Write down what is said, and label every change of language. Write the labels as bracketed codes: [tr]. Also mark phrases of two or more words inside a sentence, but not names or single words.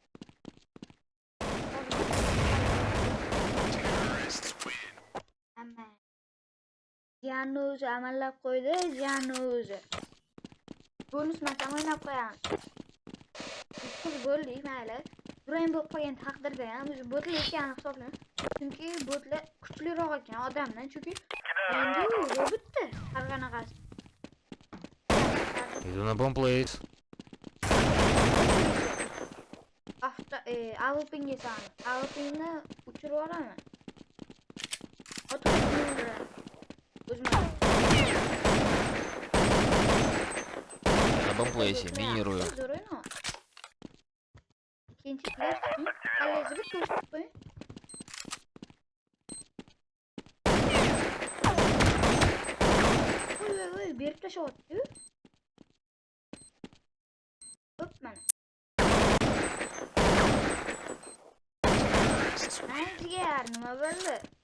[uz] Amma Jiyanni o'zi amallab qo'ydi, Jiyanni o'zi. Bonus masam o'ynab qo'yamiz. Biz bo'ldik, mayli. Durang bo'lib qolgan taqdirda ham o'zi botlar ekanini hisoblayman. Chunki botlar kuchliroq ekan odamdan, chunki endi robotda har qanaqasi. [en] He's on a bomb plate. [uz] AWP'nga san. AWP'ni uchirib olaman. O'tib [ru] На бомплейсе, минирую. [uz] Ikkinchi player kallangizni bir ko'rsatib qo'ying. Voy, berib tashlayapti-ku. Hop, mana. Jigar, nima bo'ldi?